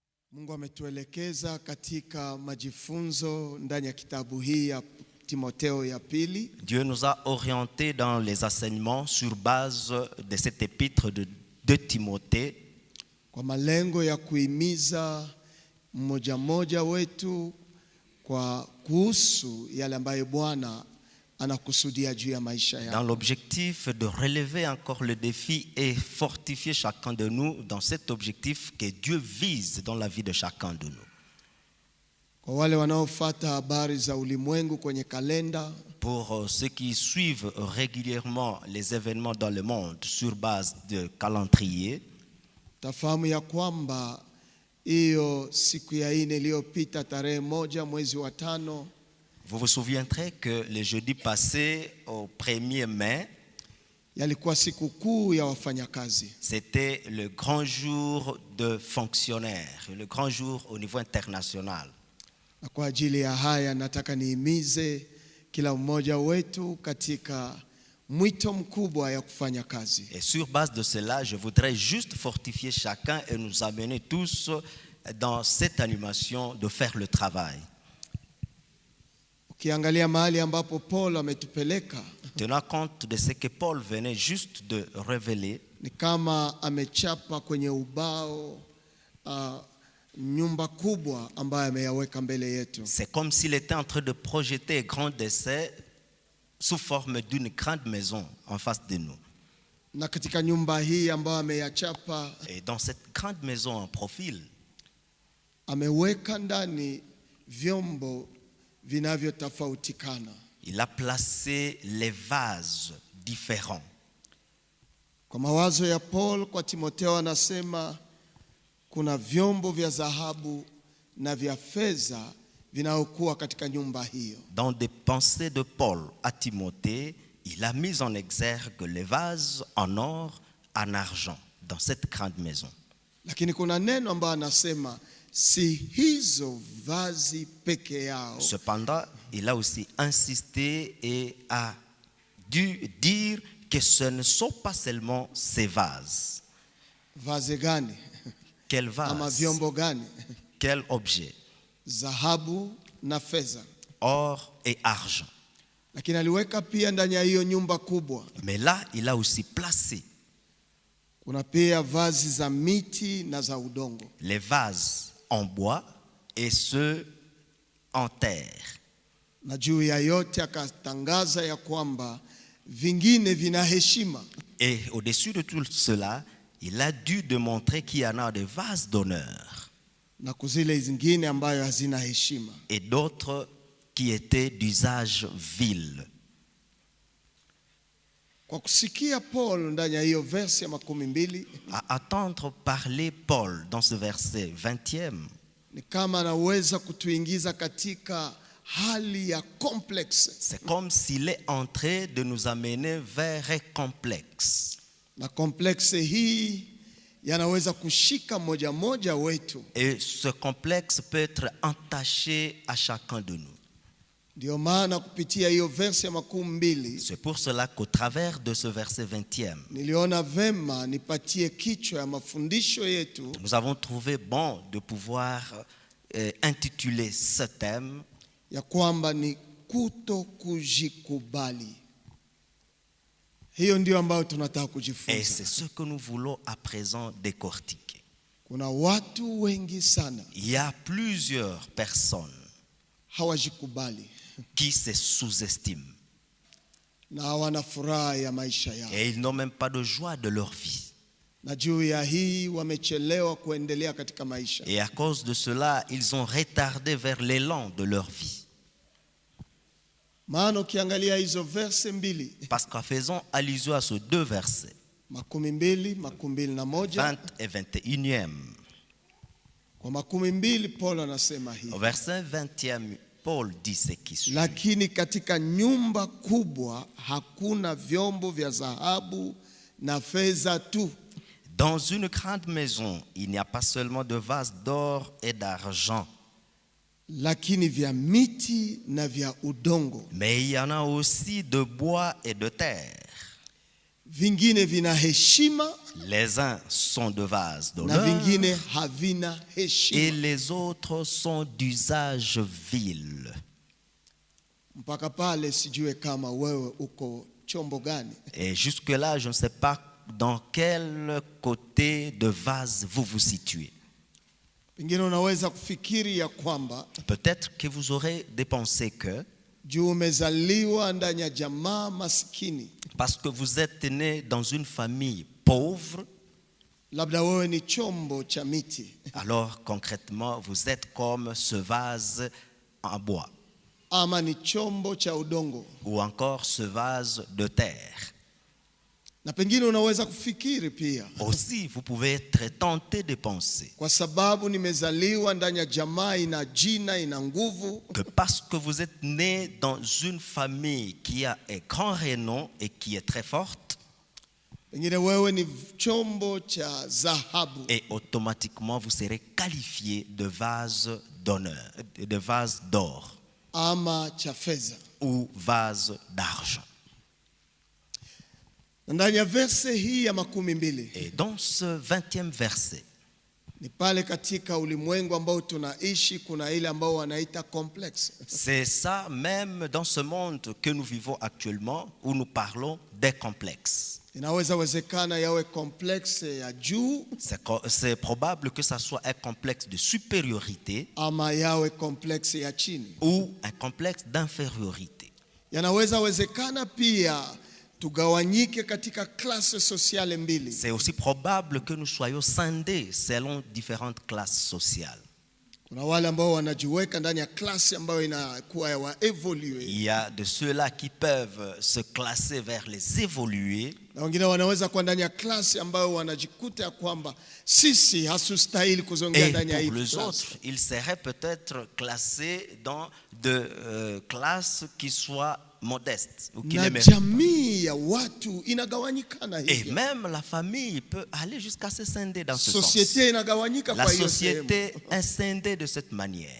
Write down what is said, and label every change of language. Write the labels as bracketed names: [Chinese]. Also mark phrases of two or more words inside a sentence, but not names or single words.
[Swahili] Mungu ametuelekeza katika majifunzo ndani ya kitabu hii ya Timotheo ya pili. [French] Dieu nous a orientés dans les enseignements sur base de cette épître de Timothée [Swahili] Kwa malengo ya kuhimiza mmoja wetu kwa kuhusu yale ambayo Bwana anakusudia juu ya maisha yako. [French] dans l'objectif de relever encore le défi et fortifier chacun de nous dans cet objectif que Dieu vise dans la vie de chacun de nous. [Swahili] Kwa wale wanaofuata habari za ulimwengu kwenye kalenda, [French] Pour ceux qui suivent régulièrement les événements dans le monde sur base de calendrier, [Swahili] tafahamu ya kwamba hiyo siku ya 4 iliyopita tarehe 1 mwezi wa 5 [French] vous vous souviendrez que le jeudi passé, au 1er mai, [Swahili] yalikuwa siku kuu ya wafanyakazi. [French] c'était le grand jour de fonctionnaires, le grand jour au niveau international. [Swahili] Na kwa ajili ya haya nataka nihimize kila mmoja wetu katika mwito mkubwa ya kufanya kazi. [French] Et sur base de cela, je voudrais juste fortifier chacun et nous amener tous dans cette animation de faire le travail. [Swahili] Ukiangalia mahali ambapo Paul ametupeleka, [French] Tenant compte de ce que Paul venait juste de révéler, [Swahili] ni kama amechapa kwenye ubao nyumba kubwa ambayo ameyaweka mbele yetu. [French] c'est comme s'il était en train de projeter un grand dessin sous forme d'une grande maison en face de nous. [Swahili] Na katika nyumba hii ambayo ameyachapa, [French] Et dans cette grande maison en profil, [Swahili] ameweka ndani vyombo vinavyotofautikana. [French] il a placé les vases différents. [Swahili] Kwa mawazo ya Paul kwa Timotheo anasema kuna vyombo vya dhahabu na vya fedha vinaokuwa katika nyumba hiyo. [French] Dans des pensées de Paul à Timothée, il a mis en exergue les vases en or, en argent, dans cette grande maison. [Swahili] Lakini kuna neno ambalo anasema si hizo vazi peke yao. [French] Cependant, il a aussi insisté et a dû dire que ce ne sont pas seulement ces vases. [Swahili] Vazi gani? [French] Quel [Swahili] Ama [French] vase? [Swahili] vyombo gani? [French] Quel objet? [Swahili] Dhahabu na fedha. [French] Or et argent. [Swahili] Lakini aliweka pia ndani ya hiyo nyumba kubwa, [French] Mais là, il a aussi placé [Swahili] kuna pia vazi za miti na za udongo. [French] les vases en bois et ceux en terre. [Swahili] Na juu ya yote akatangaza ya kwamba vingine vina heshima. [French] Et au-dessus de tout cela, il a dû démontrer qu'il y en a des vases d'honneur [Swahili] Na kuzile zingine ambayo hazina heshima. [French] et d'autres qui étaient d'usage vil. [Swahili] Kwa kusikia Paul ndani ya hiyo verse ya 12, [French] À attendre parler Paul dans ce verset 20e, [Swahili] ni kama anaweza kutuingiza katika hali ya complex. [French] c'est comme s'il est en train de nous amener vers un complexe. [Swahili] Na complex hii yanaweza kushika moja wetu. [French] Et ce complexe peut être entaché à chacun de nous. [Swahili] Ndio maana kupitia hiyo verse ya 12 [French] C'est pour cela qu'au travers de ce verset 20e, [Swahili] niliona vema nipatie kichwa ya mafundisho yetu [French] nous avons trouvé bon de pouvoir intituler ce thème [Swahili] ya kwamba ni kuto kujikubali. Hiyo ndio ambayo tunataka [French] et [Swahili] kujifunza. [French] c'est ce que nous voulons à présent décortiquer. [Swahili] Kuna watu wengi sana [French] Il y a plusieurs personnes [Swahili] hawajikubali [French] qui se sous-estiment [Swahili] na hawana furaha ya maisha yao. [French] et ils n'ont même pas de joie de leur vie. [Swahili] Na juu ya hii wamechelewa kuendelea katika maisha. [French] Et à cause de cela, ils ont retardé vers l'élan de leur vie. [Swahili] Maana ukiangalia hizo verse 2, [French] Parce qu'en faisant allusion à ces deux versets, [Swahili] 12, 21, [French] 20 et 21e, [Swahili] kwa 12 Paul anasema hii: [French] au verset 20e, Paul dit ce qui suit. [Swahili] lakini katika nyumba kubwa hakuna vyombo vya dhahabu na fedha tu. [French] Dans une grande maison, il n'y a pas seulement de vases d'or et d'argent, [Swahili] Lakini vya miti na vya udongo. [French] mais il y en a aussi de bois et de terre. [Swahili] vingine vina heshima [French] Les uns sont de vases [Swahili] na [French] d'honneur [Swahili] vingine havina [French] et [Swahili] heshima. [French] les autres sont d'usage vil. [Swahili] Mpaka pale sijue kama wewe uko chombo gani. [French] Et jusque-là, je ne sais pas dans quel côté de vase vous vous situez. [Swahili] Pengine unaweza kufikiri ya kwamba [French] Peut-être que vous aurez des pensées que, [Swahili] juu umezaliwa ndani ya jamaa maskini, [French] parce que vous êtes né dans une famille pauvre, [Swahili] labda wewe ni chombo cha miti, [French] alors concrètement, vous êtes comme ce vase en bois [Swahili] ama ni chombo cha udongo. [French] ou encore ce vase de terre. [Swahili] Na pengine unaweza kufikiri pia, [French] Aussi, vous pouvez être tenté de penser [Swahili] kwa sababu nimezaliwa ndani ya jamaa ina jina, ina nguvu, [French] que parce que vous êtes né dans une famille qui a un grand renom et qui est très forte, [Swahili] pengine wewe ni chombo cha dhahabu, [French] et automatiquement vous serez qualifié de vase d'honneur, de vase d'or [Swahili] ama cha fedha. [French] ou vase d'argent. [Swahili] Na ndani ya verse hii ya 12 [French] Et dans ce 20e verset, [Swahili] ni pale katika ulimwengu ambao tunaishi kuna ile ambao wanaita complex. [French] c'est ça même dans ce monde que nous vivons actuellement où nous parlons des complexes. [Swahili] Inaweza wezekana yawe complex ya juu [French] C'est probable que ça soit un complexe de supériorité [Swahili] ama yawe complex ya chini. [French] ou un complexe d'infériorité. [Swahili] Yanaweza wezekana pia tugawanyike katika [French] klase sociale [Swahili] mbili. [French] C'est aussi probable que nous soyons scindés selon différentes classes sociales. [Swahili] Kuna wale ambao wanajiweka ndani ya klase ambayo inakuwa ya wa evolue. [French] Il y a de ceux-là qui peuvent se classer vers les évolués, [Swahili] Na wengine wanaweza kuwa ndani ya klase ambayo wanajikuta ya kwamba sisi hasustahili kuzongea [French] et [Swahili] ndani ya hii [French] pour les [Swahili] klase. [French] autres, ils seraient peut-être classés dans de classes qui soient modestes ou qui [Swahili] Na [French] ne méritent pas. [Swahili] jamii ya watu inagawanyikana [French] Et [Swahili] hivi. [French] même la famille peut aller jusqu'à se scinder dans ce sens. [Swahili] Societe inagawanyika [French] La [Swahili] kwa hiyo sehemu. [French] société est scindée de cette manière.